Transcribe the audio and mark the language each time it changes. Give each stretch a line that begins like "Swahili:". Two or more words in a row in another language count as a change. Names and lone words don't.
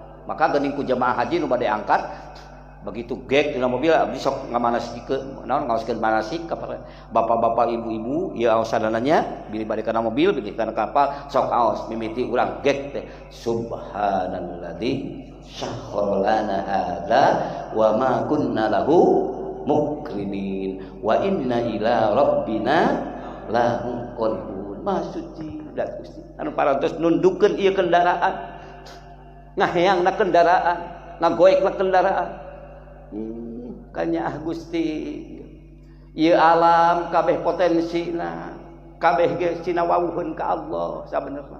Sundanese: Maka geuning ku jemaah haji nu bade angkat, begitu gek dina mobil abdi sok ngamanasikeun, naon ngaoskeun manasik ka bapak-bapak ibu-ibu ieu aosanana bili bade kana mobil, bili kana kapal, sok aos mimiti urang gek teh
Arabic: سبحان الذي سخر لنا هذا وما كنا له مقرنين وإنا إلى ربنا لمنقلبون.
Sundanese: Masuci da Gusti anu parantos nundukeun ieu kendaraan, ngaheangna kendaraan, ngagoekna kendaraan. Kanya Gusti ieu alam kabeh potensina, kabeh ge sinawawuheun ka Allah sabenerna.